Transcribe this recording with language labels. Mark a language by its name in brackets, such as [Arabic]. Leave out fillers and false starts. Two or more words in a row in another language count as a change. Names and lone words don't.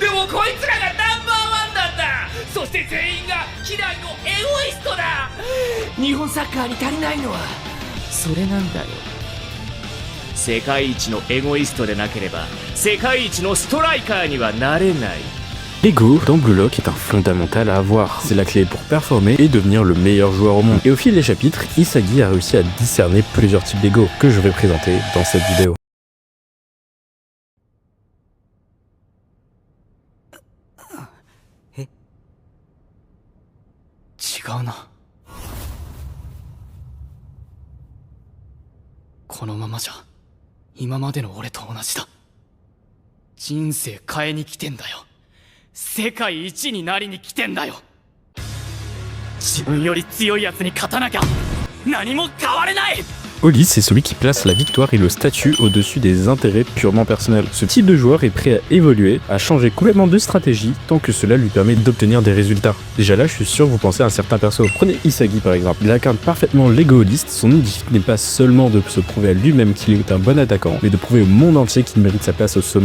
[Japanese] でもこいつらがナンバーワンなんだ。そして全員が嫌いのエゴイストだ。日本サッカーに足りないのはそれなんだよ。世界一のエゴイストでなければ世界一のストライカーにはなれない。 [French] L'ego dans Blue Lock est un fondamental à avoir. C'est la clé pour performer et devenir le meilleur joueur au monde. Et au fil des chapitres, Isagi a réussi à discerner plusieurs types d'ego que je vais présenter dans cette vidéo. [Japanese] 違うな。このままじゃ今までの俺と同じだ。人生変えに来てんだよ。世界一になりに来てんだよ。自分より強いやつに勝たなきゃ何も変われない。 [French] Oli, c'est celui qui place la victoire et le statut au-dessus des intérêts purement personnels. Ce type de joueur est prêt à évoluer, à changer complètement de stratégie, tant que cela lui permet d'obtenir des résultats. Déjà là, je suis sûr que vous pensez à un certain perso. Prenez Isagi par exemple. Il incarne parfaitement l'égoïste. Son objectif n'est pas seulement de se prouver à lui-même qu'il est un bon attaquant, mais de prouver au monde entier qu'il mérite sa place au sommet.